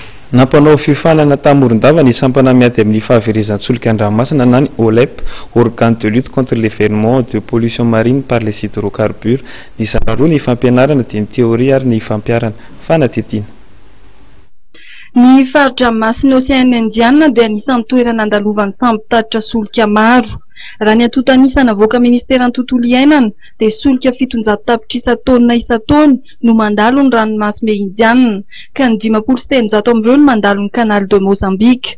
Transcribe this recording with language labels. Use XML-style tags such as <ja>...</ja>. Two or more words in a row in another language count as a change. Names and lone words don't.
<mg>Nampanao fiofanana tamorondava ny sampana miady amin'ny fahaverezan-tsolika an-dranomasina na ny OLEP,</mg> <fr>organe de lutte contre l'événement de pollution marine par les hydrocarbures.</fr> <mg>Ny zara roa ny fampianarana dia ny teoria ary ny fampiarana. Fanatetina. Ny faridranomasina Oseana Indiana dia anisan'ny toerana andalovan'ny sambo tatitra solika maro. Raha ny atotanisana avoaka ministeran'ny tontolo iainana dia solika 700 tapitrisa taonina isan-taona no mandalo ny ranomasina Indiana, ka ny 500 amin'ireo no mandalo ny canal de Mozambique.</mg>